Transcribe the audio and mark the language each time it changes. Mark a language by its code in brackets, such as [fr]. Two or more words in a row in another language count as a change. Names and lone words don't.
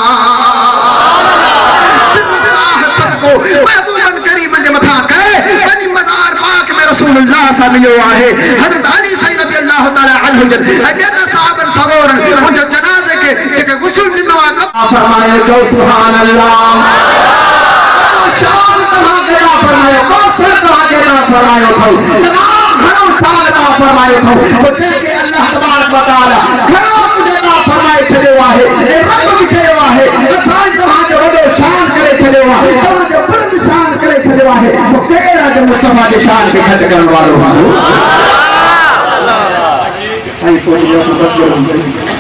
[sd] महबूबन करीम जे मथां कहे वञी मज़ार पाक में रसूलुल्लाह सां मिलियो आहे हज़रत अली साईं [ar] رضي الله تعالى عنه [sd] जन ऐं ॿियनि सहाबनि सगोरनि हुनजे जनाज़े खे जेके गुस्ल ॾिनो आहे फरमायो चओ [ar] سبحان الله [sd] शान तव्हांखे अता फरमायो कौसर तव्हांखे अता फरमायो अथव तमामु घणो शान अता फरमायो अथव पोइ जेके [ar] الله تبارك وتعالى [sd] घणो कुझु अता फरमाए छॾियो आहे ऐं रब बि चयो आहे असां तव्हांजो वॾो शान करे छॾियो आहे तव्हांजो बुलंद शान करे छॾियो आहे पोइ केरु आहे जो मुस्तफा जे शान खे घटि करण वारो हूंदो साईं पोइ बस करो